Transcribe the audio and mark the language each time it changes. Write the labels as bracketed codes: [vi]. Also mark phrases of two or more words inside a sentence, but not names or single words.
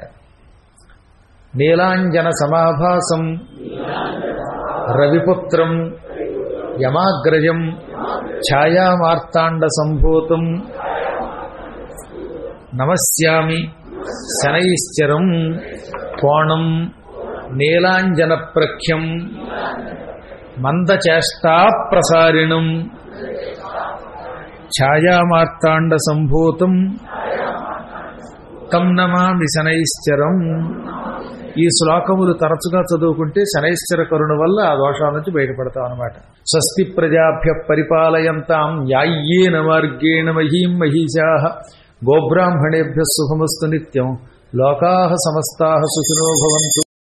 [sa] నీలాంజన సమాభాసం రవిపుత్రం యమాగ్రజం ఛాయామార్తాండ సంభూతం నమస్యామి శనైశ్చరం కోణం నీలాంజన ప్రఖ్యం మందచేష్టా ప్రసారిణం ఛాయామార్తాండ సంభూతం తం నమామి శనైశ్చరం. [te] ఈ శ్లోకములు తరచుగా చదువుకుంటే శనైశ్చర కరుణ వల్ల ఆ దోషాల నుంచి బయటపడతాం అనమాట. [sa] స్వస్తి ప్రజాభ్య పరిపాలయంతాం న్యాయ్యేన మార్గేణ మహీం మహీషాః గోబ్రాహ్మణేభ్యః శుభమస్తు నిత్యం. లోకాః సమస్తాః సుఖినో భవంతు.